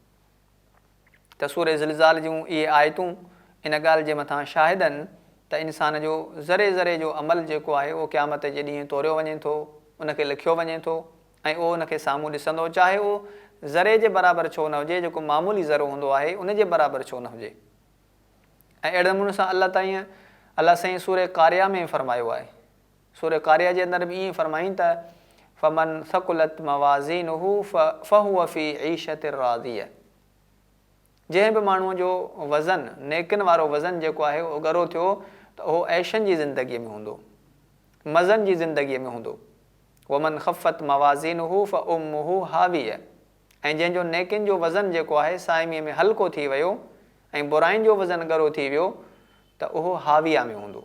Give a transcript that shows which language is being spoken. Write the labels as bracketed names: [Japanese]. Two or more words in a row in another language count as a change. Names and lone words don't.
[Sindhi] ته سورهٔ زلزال جون اهي آيتون ان ڳالهه جي مٿان شاهد آهن ته انسان جو ذري ذري جو عمل جيڪو آهي اهو قيامت جي ڏينهن توريو وڃي ٿو، ان کي لکيو وڃي ٿو ۽ اهو ان کي سامهون ڏسندو، چاهي اهو ذري جي برابر ڇو نه هجي، جيڪو معمولي ذرو هوندو آهي ان جي برابر ڇو نه هجي. ۽ اهڙي نموني سان الله سائين سورهٔ قارعه ۾ فرمايو آهي، سورهٔ قارعه جي اندر به ائين فرمائين ته [Arabic] فمن ثقلت موازينه فهو في عيشة راضية, [Sindhi] جنهن به ماڻهوءَ جو وزن نيڪين وارو وزن جيڪو آهي اهو ڳرو ٿيو ته اهو عيشن جي زندگيءَ ۾ هوندو، مزن جي زندگيءَ ۾ هوندو. [Arabic] ومن خفت موازينه فأمه هاوية, [Sindhi] ۽ جنهن جو نيڪين جو وزن جيڪو آهي سائميءَ ۾ هلڪو ٿي ويو ۽ برائين جو وزن ڳرو ٿي ويو ته اهو هاويه ۾ هوندو.